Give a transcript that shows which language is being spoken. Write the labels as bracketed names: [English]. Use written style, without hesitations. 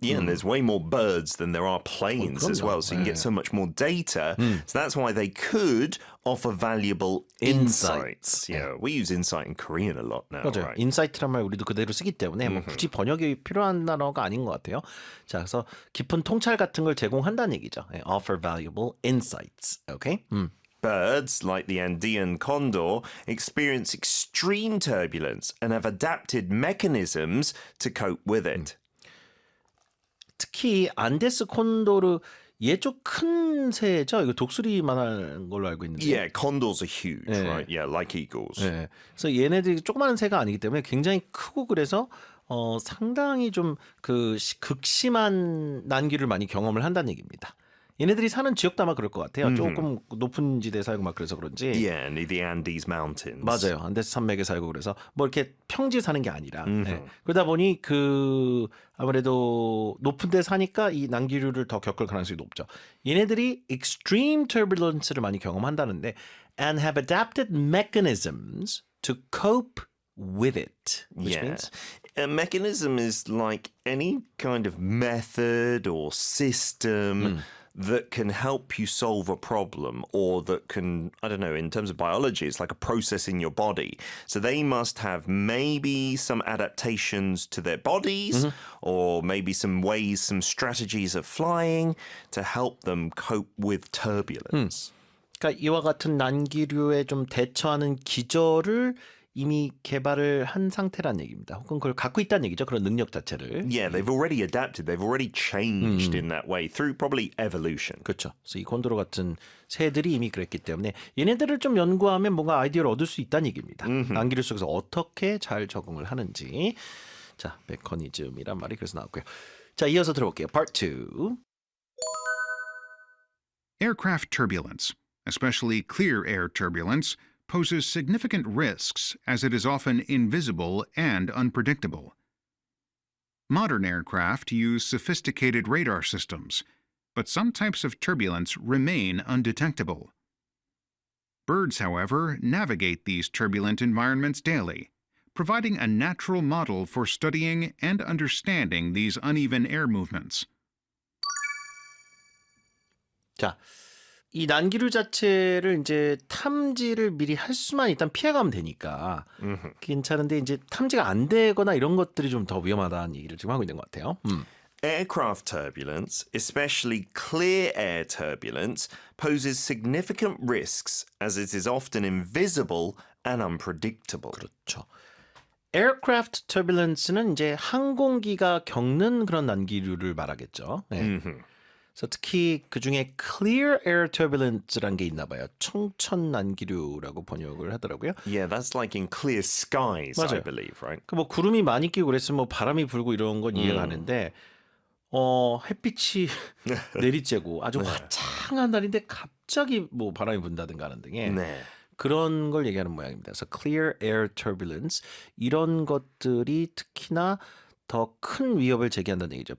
[English] Yeah, and there's way more birds than there are planes as well, so you can get so much more data. So that's why they could offer valuable insights. Yeah, we use insight in Korean a lot now, [Korean] 맞아요. [English] right? [Korean] 인사이트란 말 우리도 그대로 쓰기 때문에 뭐 굳이 번역이 필요한 단어가 아닌 것 같아요. 자, 그래서 깊은 통찰 같은 걸 제공한다는 얘기죠. [English] Offer valuable insights. Okay? Birds, like the Andean condor, experience extreme turbulence and have adapted mechanisms to cope with it. [Korean] 특히 안데스 콘도르 얘 좀 큰 새죠. 이거 독수리만 한 걸로 알고 있는데. [English] Yeah, condors are huge, Yeah. right? Yeah, like eagles. [Korean] 네. 그래서 얘네들이 조그마한 새가 아니기 때문에 굉장히 크고 그래서 상당히 좀 그 극심한 난기를 많이 경험을 한다는 얘기입니다. 얘네들이 사는 지역도 아마 그럴 것 같아요. 조금 높은 지대에 살고 막 그래서 그런지. [English] Yeah, near the Andes Mountains. [Korean] 맞아요. 안데스 산맥에 살고 그래서 뭐 이렇게 평지에 사는 게 아니라 네. 그러다 보니 그 아무래도 높은 데 사니까 이 난기류를 더 겪을 가능성이 높죠. 얘네들이 [English] extreme turbulence를 [Korean] 많이 경험한다는데 [English] and have adapted mechanisms to cope with it. Which Yeah. means A mechanism is like any kind of method or system that can help you solve a problem or that can, I don't know, in terms of biology, it's like a process in your body. So they must have maybe some adaptations to their bodies or maybe some ways, some strategies of flying to help them cope with turbulence. [Korean] 그러니까 이와 같은 난기류에 좀 대처하는 기절을 이미 개발을 한 상태란 얘기입니다. 혹은 그걸 갖고 있다는 얘기죠. 그런 능력 자체를. [English] Yeah, they've already adapted. They've already changed in that way through probably evolution. [Korean] 그렇죠. 그래서 이 콘도로 같은 새들이 이미 그랬기 때문에 얘네들을 좀 연구하면 뭔가 아이디어를 얻을 수 있다는 얘기입니다. 난기류 속에서 어떻게 잘 적응을 하는지. 자, 메커니즘이란 말이 그래서 나왔고요. 자, 이어서 들어볼게요. Part 2. [English] Aircraft turbulence, especially clear air turbulence, poses significant risks as it is often invisible and unpredictable. Modern aircraft use sophisticated radar systems, but some types of turbulence remain undetectable. Birds, however, navigate these turbulent environments daily, providing a natural model for studying and understanding these uneven air movements. [Korean] 자, 이 난기류 자체를 이제 탐지를 미리 할 수만 일단 피해가면 되니까 괜찮은데 이제 탐지가 안 되거나 이런 것들이 좀 더 위험하다는 얘기를 지금 하고 있는 것 같아요. [English] Aircraft turbulence, especially clear air turbulence, poses significant risks as it is often invisible and unpredictable. [Korean] 그렇죠. Aircraft turbulence는 이제 항공기가 겪는 그런 난기류를 말하겠죠. 네. 그래서 특히 그 중에 clear air turbulence라는 게 있나 봐요. 청천 난기류라고 번역을 하더라고요. [English] Yeah, that's like in clear skies, I [Korean] 맞아요. [English] believe, right? [Korean] 그 뭐 구름이 많이 끼고 그랬으면 뭐 바람이 불고 이런 건 이해가 가는데 햇빛이 내리쬐고 아주 화창한 날인데 갑자기 뭐 바람이 분다든가 하는 등의 네. 그런 걸 얘기하는 모양입니다. 그래서 clear air turbulence 이런 것들이 특히나 더 큰 위협을 제기한다는 얘기죠.